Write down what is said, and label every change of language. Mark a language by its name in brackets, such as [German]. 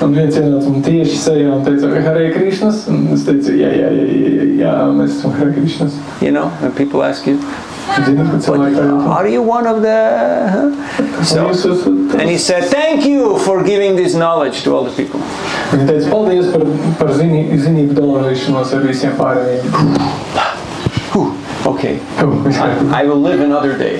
[Latvian] Un viens ienāca man tieši sejā un teica, Hare Krishnas, un es teicu, jā, mēs esam Hare Krishnas. [English] You know, when people ask you, [Latvian] Zini, [English] are you one of the... So, and he said, thank you for giving this knowledge to all the people. [Latvian] Viņa teica, paldies par zinību dalīšanos ar visiem pārējiem. [English] Okay, I will live another day.